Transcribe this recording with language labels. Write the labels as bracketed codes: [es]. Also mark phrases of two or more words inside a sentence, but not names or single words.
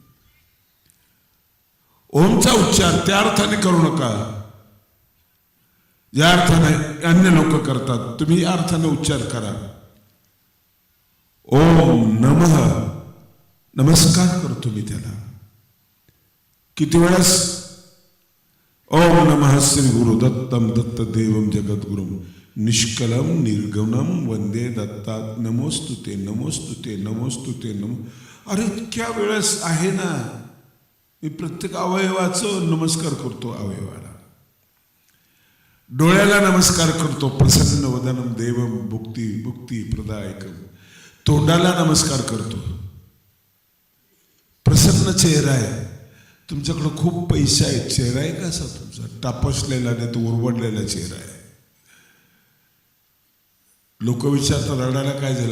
[mr] ओमचा उच्चार त्या अर्थाने करू नका ज्या अर्थाने अन्य लोक करतात. तुम्ही या अर्थाने उच्चार करा. [sa] ओम नमः, [mr] नमस्कार करतो मी त्याला. किती वेळेस? [sa] ओम नमः श्री गुरु दत्तम दत्तदेवम जगद्गुरुम निष्कलम निर्गुणम वंदे दत्ता. नमोस्तुते नमोस्तुते नमोस्तुते नमो. [mr] अरे इतक्या वेळेस आहे ना, मी प्रत्येक अवयवाचं नमस्कार करतो. अवयवाला, डोळ्याला नमस्कार करतो. [sa] प्रसन्न वदनम देवम भुक्ती भुक्ती प्रदायकम. [mr] तोंडाला नमस्कार करतो. प्रसन्न चेहरा आहे. तुमच्याकडं खूप पैसा आहे, चेहरा आहे कसा तुमचा? टापसलेला नाही तो उरवडलेला चेहरा आहे. लोक विचारतात रडायला काय झालं?